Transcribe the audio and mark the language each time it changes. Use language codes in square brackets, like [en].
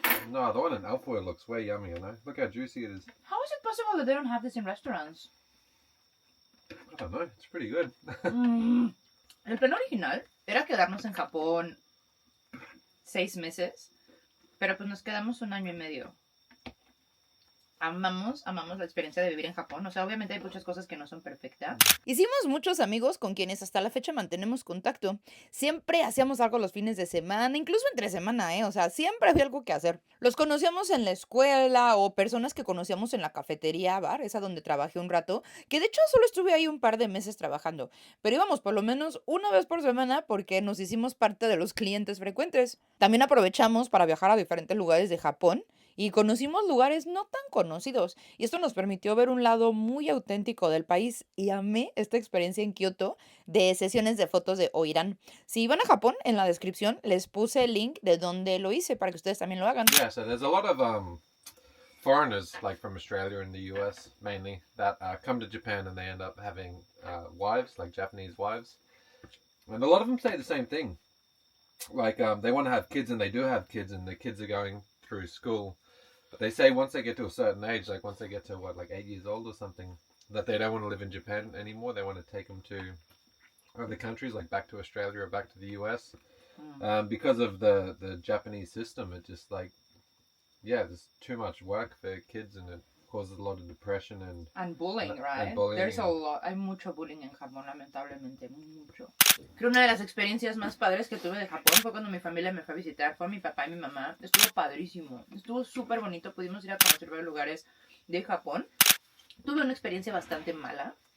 [en] No, the one in Alfoil looks way yummier, no? Look how juicy it is. How is it possible that they don't have this in restaurants? I don't know, it's pretty good. [es] El plan original era quedarnos en Japón 6 meses, pero pues nos quedamos 1 año y medio. Amamos la experiencia de vivir en Japón. O sea, obviamente hay muchas cosas que no son perfectas. Hicimos muchos amigos con quienes hasta la fecha mantenemos contacto. Siempre hacíamos algo los fines de semana, incluso entre semana, ¿eh? O sea, siempre había algo que hacer. Los conocíamos en la escuela o personas que conocíamos en la cafetería, bar, esa donde trabajé un rato, que de hecho solo estuve ahí un par de meses trabajando. Pero íbamos por lo menos una vez por semana porque nos hicimos parte de los clientes frecuentes. También aprovechamos para viajar a diferentes lugares de Japón y conocimos lugares no tan conocidos. Y esto nos permitió ver un lado muy auténtico del país. Y amé esta experiencia en Kioto de sesiones de fotos de Oiran. Si van a Japón, en la descripción les puse el link de donde lo hice para que ustedes también lo hagan. [en] Yeah, so there's a lot of foreigners, like from Australia and the US mainly, that come to Japan and they end up having wives, like Japanese wives. And a lot of them say the same thing. Like, they want to have kids and they do have kids and the kids are going through school. But they say once they get to a certain age, like once they get to what, like 8 years old or something, that they don't want to live in Japan anymore. They want to take them to other countries, like back to Australia or back to the US. Because of the Japanese system, it just like, yeah, there's too much work for kids and it causes a lot of depression And bullying, right? and bullying. There's a lot. [es] Hay mucho bullying en Japón, lamentablemente, mucho. Creo una de las experiencias más padres que tuve de Japón fue cuando mi familia me fue a visitar. Fue a mi papá y mi mamá. Estuvo padrísimo. Estuvo súper bonito. Pudimos ir a conocer varios lugares de Japón. Tuve una experiencia bastante mala.